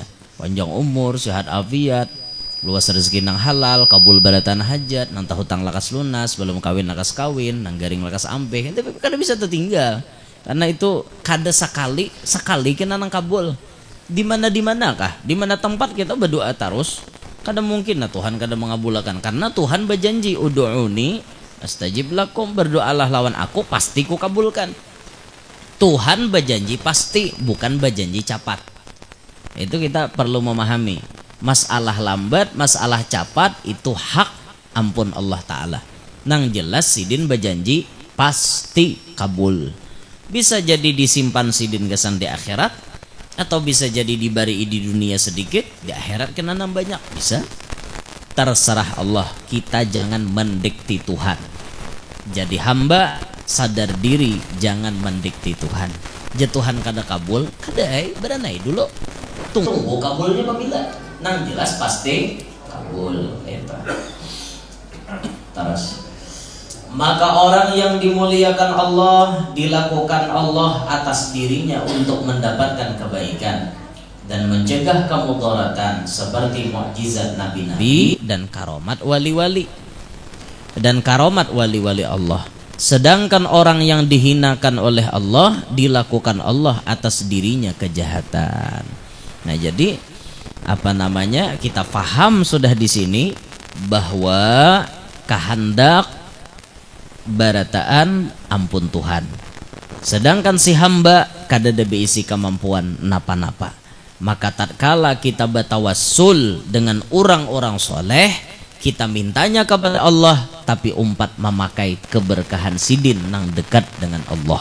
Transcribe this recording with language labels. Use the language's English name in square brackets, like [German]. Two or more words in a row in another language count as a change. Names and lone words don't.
[Banjar] Panjang umur, sehat afiat, luas rezeki nang halal, kabul baratan hajat, nang hutang lakas lunas, belum kawin lakas kawin, nang garing lakas ampeh. Itu kada bisa tertinggal. Karena itu kada sekali kena nang kabul. Di mana kah? Di mana tempat kita berdoa terus? Kada mungkin nah Tuhan kada mengabulkan karena Tuhan berjanji [Arabic] ادعوني أستجب لكم, [Banjar] berdoalah lawan aku pasti ku kabulkan. Tuhan berjanji pasti, bukan berjanji capat. Itu kita perlu memahami. Masalah lambat, masalah capat itu hak ampun Allah Ta'ala. Nang jelas sidin berjanji pasti kabul. Bisa jadi disimpan sidin kesan di akhirat, Atau bisa jadi diberi di dunia sedikit, di akhirat kena banyak, bisa. [Indonesian] Terserah Allah, kita jangan mendikti Tuhan. Jadi hamba sadar diri, jangan mendikti Tuhan. [Banjar] Tuhan kada kabul, kada beranai dulu. Tunggu kabulnya apabila nang jelas pasti kabul. [Indonesian] Terus maka orang yang dimuliakan Allah, dilakukan Allah atas dirinya untuk mendapatkan kebaikan dan mencegah kemudaratan seperti mukjizat nabi-nabi dan karomat wali-wali Allah. Sedangkan orang yang dihinakan oleh Allah, dilakukan Allah atas dirinya kejahatan. [Banjar] Nah, jadi kita paham sudah di sini bahwa kehendak barataan ampun Tuhan. Sedangkan si hamba kada ada beisi kemampuan napa-napa. Maka tatkala kita bertawassul dengan orang-orang soleh, kita mintanya kepada Allah, tapi umpat memakai keberkahan sidin nang dekat dengan Allah.